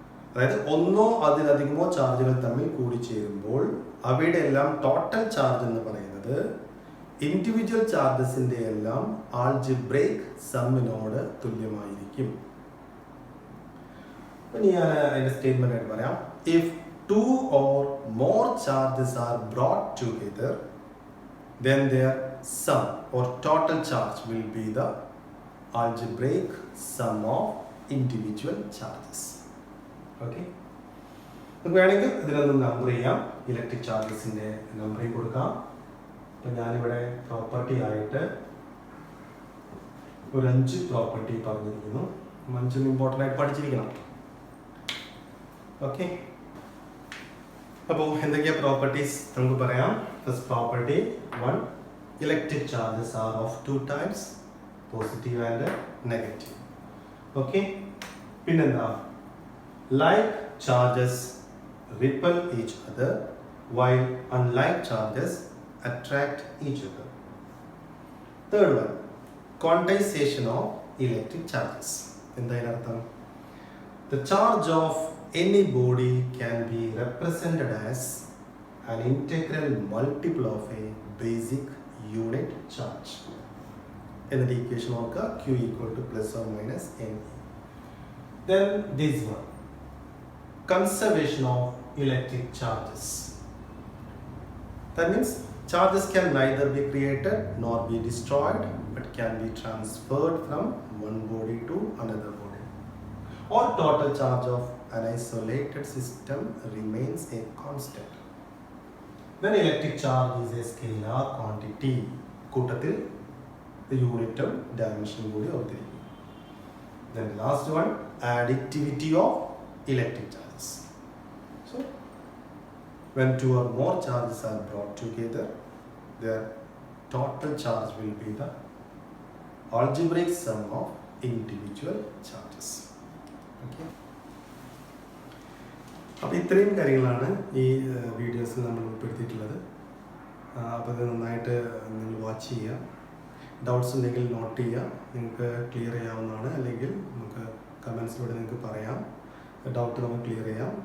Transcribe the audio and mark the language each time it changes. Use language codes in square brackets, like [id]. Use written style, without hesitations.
[ml] അതായത് ഒന്നോ അതിലധികമോ ചാർജുകൾ തമ്മിൽ കൂടിച്ചേരുമ്പോൾ അവയുടെ എല്ലാം ടോട്ടൽ ചാർജ് എന്ന് പറയുന്നത് ഇൻഡിവിജ്വൽ ചാർജസിൻ്റെ എല്ലാം ആൾജിബ്രൈക് സമ്മിനോട് തുല്യമായിരിക്കും. ഇനി ഞാൻ അതിൻ്റെ സ്റ്റേറ്റ്മെൻ്റ് ആയിട്ട് പറയാം. [en] If 2 or more charges are brought together, then their sum or total charge will be the algebraic sum of individual charges. Okay? [ml] നമുക്ക് വേണമെങ്കിൽ ഇതിനൊന്ന് നമ്പർ ചെയ്യാം. ഇലക്ട്രിക് ചാർജസിൻ്റെ നമ്പറിങ് കൊടുക്കാം. അപ്പം ഞാനിവിടെ പ്രോപ്പർട്ടി ആയിട്ട് ഒരു 5 പ്രോപ്പർട്ടി പറഞ്ഞിരിക്കുന്നു. 5 ഇമ്പോർട്ടൻ്റ് ആയിട്ട് പഠിച്ചിരിക്കണം. ഓക്കെ, അപ്പോൾ എന്തൊക്കെയാണ് പ്രോപ്പർട്ടീസ് നമുക്ക് പറയാം. [en] First property 1, electric charges are of 2 types, positive and negative. Okay, [ml] പിന്നെന്താ, [en] Like charges repel each other while unlike charges attract each other. Third one, quantization of electric charges. [ml] എന്താ അതിനർത്ഥം? [en] The charge of any body can be represented as an integral multiple of a basic unit charge. In the equation of Q equal to plus or minus NE. Then this one, conservation of electric charges. That means charges can neither be created nor be destroyed, but can be transferred from one body to another body. Or total charge of an isolated system remains a constant. Then electric charge is a scalar quantity. [ml] കൂട്ടത്തിൽ യൂണിറ്റും ഡയമെൻഷനും കൂടി ഓർത്തിരിക്കും. [en] Then last one, additivity of electric charges. So when 2 or more charges are brought together, their total charge will be the algebraic sum of individual charges. [ml] Okay, അപ്പോൾ ഇത്രയും കാര്യങ്ങളാണ് ഈ വീഡിയോസിൽ നമ്മൾ ഉൾപ്പെടുത്തിയിട്ടുള്ളത്. അപ്പോൾ അത് നന്നായിട്ട് നിങ്ങൾ വാച്ച് ചെയ്യുക. ഡൗട്ട്സ് ഉണ്ടെങ്കിൽ നോട്ട് ചെയ്യുക. നിങ്ങൾക്ക് ക്ലിയർ ചെയ്യാവുന്നതാണ്. അല്ലെങ്കിൽ നമുക്ക് കമൻസിലൂടെ നിങ്ങൾക്ക് പറയാം. ഡൗട്ട് നമുക്ക് ക്ലിയർ ചെയ്യാം.